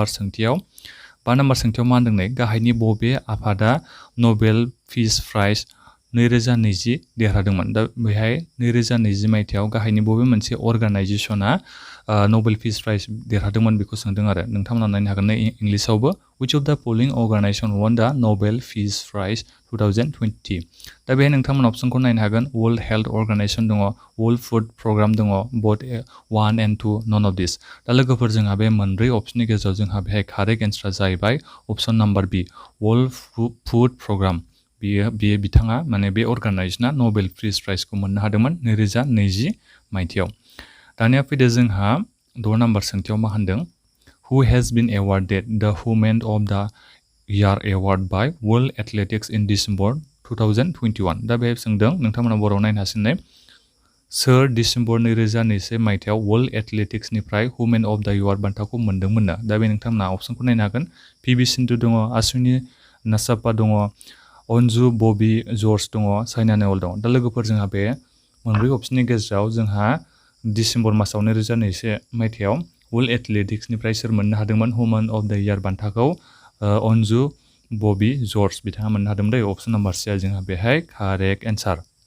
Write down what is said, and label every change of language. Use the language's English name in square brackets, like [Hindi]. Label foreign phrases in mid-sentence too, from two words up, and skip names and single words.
[Bodo] सोंथियाव मा होनदों नै गाहायनि बबे आफादा नबेल पिस प्राइज 2020 देरहादोंमोन दा बेहाय 2020 मायथाइयाव गाहायनि बबे मोनसे अर्गानाइजेसना नबेल पिस प्राइज देरहादोंमोन बेखौ सोंदों आरो नोंथांमोना नायनो हागोन इंलिशावबो [English] which of the following organization won the [Bodo] Nobel Peace Prize 2020 दा बेहाय नोंथांमोना अपसनखौ नायनो हागोन वर्ल्ड हेल्थ अर्गानाइजेसन दङ वर्ल्ड फुड प्रग्राम दङ [English] both 1 and 2 none of [Bodo] this दा लोगोफोर जोंहा बे मोनब्रै अपसननि गेजेराव जोंहा बेहाय [English] correct answer [Bodo] जाहैबाय [English] option number [Bodo] बि वर्ल्ड फुड प्रग्राम बियो बिथाङा माने बे अर्गानाइजेसना नबेल पिस प्राइजखौ मोननो हादोंमोन 2020 मायथाइयाव दानिया फैदो जोंहा 6 नाम्बार सोंथियाव मा होनदों [English] Who has been awarded the Women of the Year Award by World Athletics in December 2021 [Bodo] दा बेहाय सोंदों नोंथांमोना बर'आव नायनो हासिगोन सोर डिसेम्बर 2021 मायथाइयाव वर्ल्ड एथलेटिक्सनिफ्राय वुमेन अफ द इयार बान्थाखौ मोनदोंमोननो दा बे नोंथांमोना अपसनखौ नायनो हागोन पि.भि. सिन्धु दङ आश्विनी नासाप्पा दङ अन्जु बबी जर्ज दङ साइना नेहवाल दङ दा लोगोफोर जोंहा बे मोनब्रै अपसननि गेजेराव जोंहा डिसेम्बर मासाव 2021 मायथाइयाव वर्ल्ड एथलेटिक्सनिफ्राय सोर मोननो हादोंमोन वुमेन अफ द इयार बान्थाखौ अन्जु बबी जर्ज बिथाङा मोननो हादोंमोन दै [English] option number [Bodo] सिआ जोंहा बेहाय [English] correct answer